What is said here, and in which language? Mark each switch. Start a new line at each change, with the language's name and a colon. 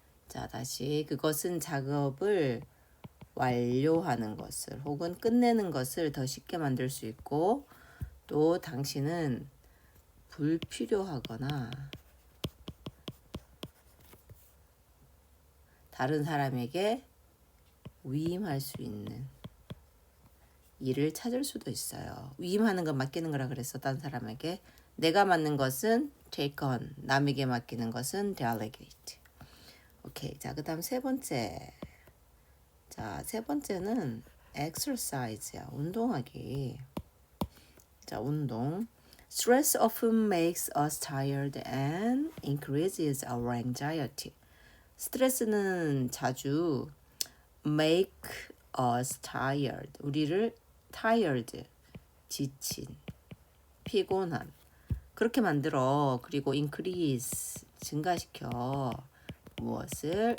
Korean: 자, 다시 그것은 작업을 완료하는 것을 혹은 끝내는 것을 더 쉽게 만들 수 있고, 또 당신은 불필요하거나 다른 사람에게 위임할 수 있는 일을 찾을 수도 있어요. 위임하는 건 맡기는 거라 그랬어. 다른 사람에게. 내가 맡는 것은
English: take on,
Korean: 남에게 맡기는 것은 delegate. 오케이. 자, 그다음 세 번째. 자, 세 번째는 exercise야. 운동하기. 자, 운동.
English: Stress often makes us tired and increases our anxiety.
Korean: 스트레스는 자주
English: make us tired,
Korean: 우리를 tired, 지친, 피곤한, 그렇게 만들어. 그리고 increase, 증가시켜. 무엇을?